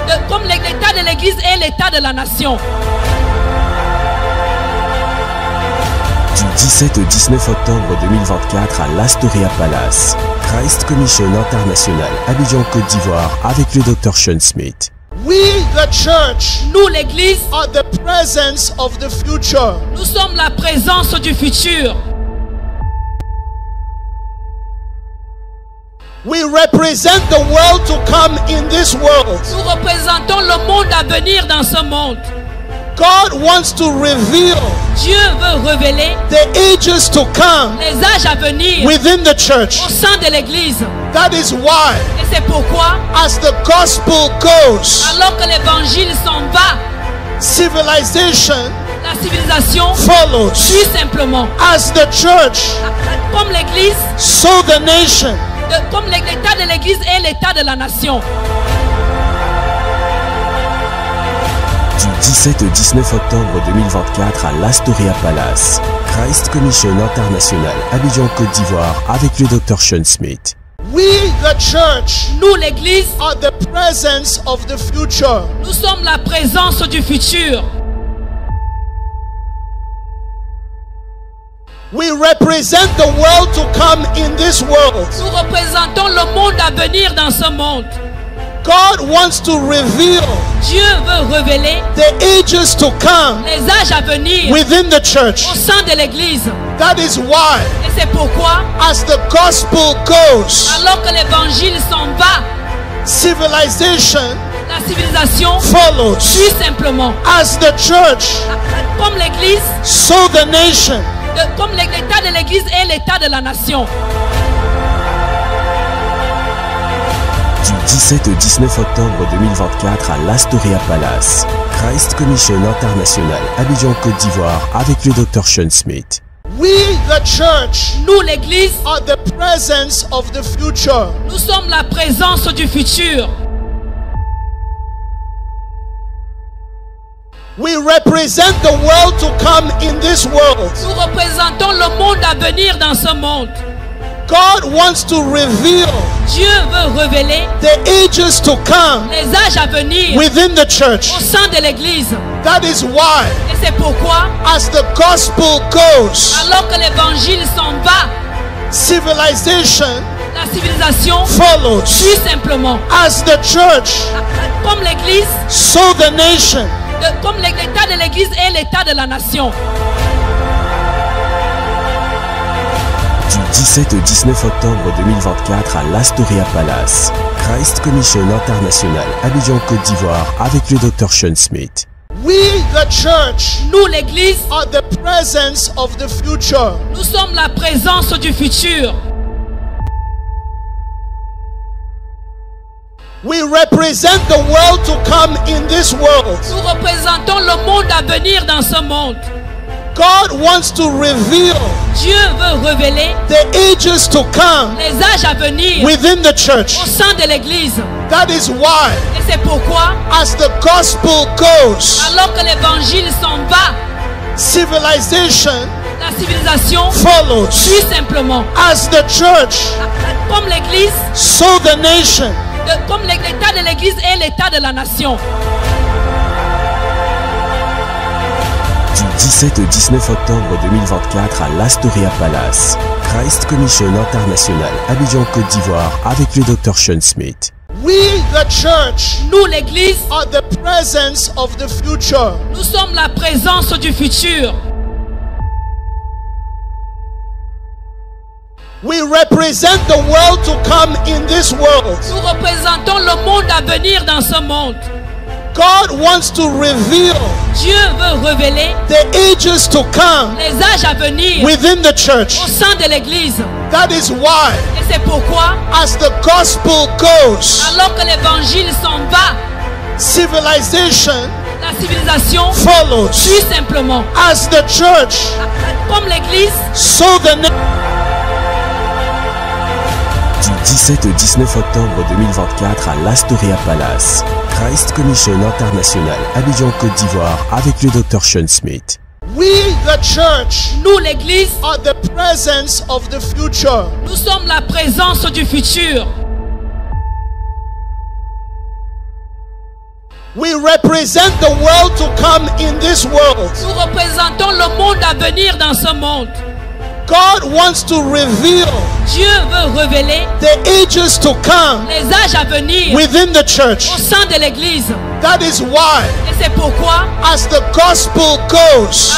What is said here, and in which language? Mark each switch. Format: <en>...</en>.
<fr>comme l'état de l'église et l'état de la nation. Du 17 au 19 octobre 2024 à l'Astoria Palace, Christ Commission International, Abidjan, Côte d'Ivoire, avec le Dr Sean Smith.</fr> <en>We, the church,</en> <fr>Nous, l'église,</fr> <en>are the presence of the future.</en> <fr>nous sommes la présence du futur.</fr> <en>We represent the world to come in this world.</en> <fr>Nous représentons le monde à venir dans ce monde.</fr> <en>God wants to reveal</en> <fr>Dieu veut révéler</fr> <en>the ages to come</en> <fr>les âges à venir</fr> <en>within the church.</en> <fr>au sein de l'église.</fr> <en>That is why,</en> <fr>Et c'est pourquoi,</fr> <en>as the gospel goes,</en> <fr>alors que l'évangile s'en va,</fr> <en>civilization</en> <fr>la civilisation</fr> <en>follows.</en> <fr>suit simplement.</fr> <en>As the church,</en> <fr>Comme l'église,</fr> <en>so the nation.</en> <fr>comme l'état de l'église et l'état de la nation. Du 17 au 19 octobre 2024 à l'Astoria Palace, Christ Commission International, Abidjan, Côte d'Ivoire, avec le Dr Sean Smith.</fr> <en>We, the church,</en> <fr>Nous, l'église,</fr> <en>are the presence of the future.</en> <fr>nous sommes la présence du futur.</fr> <en>We represent the world to come in this world.</en> <fr>Nous représentons le monde à venir dans ce monde.</fr> <en>God wants to reveal</en> <fr>Dieu veut révéler</fr> <en>the ages to come</en> <fr>les âges à venir</fr> <en>within the church.</en> <fr>au sein de l'église.</fr> <en>That is why,</en> <fr>Et c'est pourquoi,</fr> <en>as the gospel goes,</en> <fr>alors que l'évangile s'en va,</fr> <en>civilization</en> <fr>la civilisation</fr> <en>follows.</en> <fr>suit simplement.</fr> <en>As the church,</en> <fr>Comme l'église,</fr> <en>so the nation.</en> <fr>comme l'état de l'église et l'état de la nation. Du 17 au 19 octobre 2024 à l'Astoria Palace, Christ Commission International, Abidjan, Côte d'Ivoire, avec le Dr Sean Smith.</fr> <en>We, the church,</en> <fr>Nous, l'église,</fr> <en>are the presence of the future.</en> <fr>nous sommes la présence du futur.</fr> <en>We represent the world to come in this world.</en> <fr>Nous représentons le monde à venir dans ce monde.</fr> <en>God wants to reveal</en> <fr>Dieu veut révéler</fr> <en>the ages to come</en> <fr>les âges à venir</fr> <en>within the church.</en> <fr>au sein de l'église.</fr> <en>That is why,</en> <fr>Et c'est pourquoi,</fr> <en>as the gospel goes,</en> <fr>alors que l'évangile s'en va,</fr> <en>civilization</en> <fr>la civilisation</fr> <en>follows.</en> <fr>suit simplement.</fr> <en>As the church,</en> <fr>Comme l'église,</fr> <en>so the nation.</en> <fr>comme l'état de l'église et l'état de la nation. Du 17 au 19 octobre 2024 à l'Astoria Palace, Christ Commission International, Abidjan, Côte d'Ivoire, avec le Dr Sean Smith.</fr> <en>We, the church,</en> <fr>Nous, l'église,</fr> <en>are the presence of the future.</en> <fr>nous sommes la présence du futur.</fr> <en>We represent the world to come in this world.</en> <fr>Nous représentons le monde à venir dans ce monde.</fr> <en>God wants to reveal</en> <fr>Dieu veut révéler</fr> <en>the ages to come</en> <fr>les âges à venir</fr> <en>within the church.</en> <fr>au sein de l'église.</fr> <en>That is why,</en> <fr>Et c'est pourquoi,</fr> <en>as the gospel goes,</en> <fr>alors que l'évangile s'en va,</fr> <en>civilization</en> <fr>La civilisation</fr> <en>follows.</en> <fr>suit simplement.</fr> <en>As the church,</en> <fr>Comme l'église,</fr> <en>so the nation.</en> <fr>comme l'état de l'église et l'état de la nation. Du 17 au 19 octobre 2024 à l'Astoria Palace, Christ Commission International, Abidjan, Côte d'Ivoire, avec le Dr Sean Smith.</fr> <en>We, the church,</en> <fr>Nous, l'église,</fr> <en>are the presence of the future.</en> <fr>nous sommes la présence du futur.</fr> <en>We represent the world to come in this world.</en> <fr>Nous représentons le monde à venir dans ce monde.</fr> <en>God wants to reveal</en> <fr>Dieu veut révéler</fr> <en>the ages to come</en> <fr>les âges à venir</fr> <en>within the church.</en> <fr>au sein de l'église.</fr> <en>That is why,</en> <fr>Et c'est pourquoi,</fr> <en>as the gospel goes,</en> <fr>alors que l'évangile s'en va,</fr> <en>civilization</en> <fr>la civilisation</fr> <en>follows.</en> <fr>suit simplement.</fr> <en>As the church,</en> <fr>Comme l'église,</fr> <en>so the nation.</en> <fr>Du 17 au 19 octobre 2024 à l'Astoria Palace, Christ Commission International, Abidjan, Côte d'Ivoire, avec le Dr Sean Smith.</fr> <en>We, the church,</en> <fr>nous, l'église,</fr> <en>are the presence of the future.</en> <fr>nous sommes la présence du futur.</fr> <en>We represent the world to come in this world.</en> <fr>Nous représentons le monde à venir dans ce monde.</fr> <en>God wants to reveal</en> <fr>Dieu veut révéler</fr> <en>the ages to come</en> <fr>les âges à venir</fr> <en>within the church.</en> <fr>au sein de l'église.</fr> <en>That is why,</en> <fr>Et c'est pourquoi,</fr> <en>as the gospel goes,</en>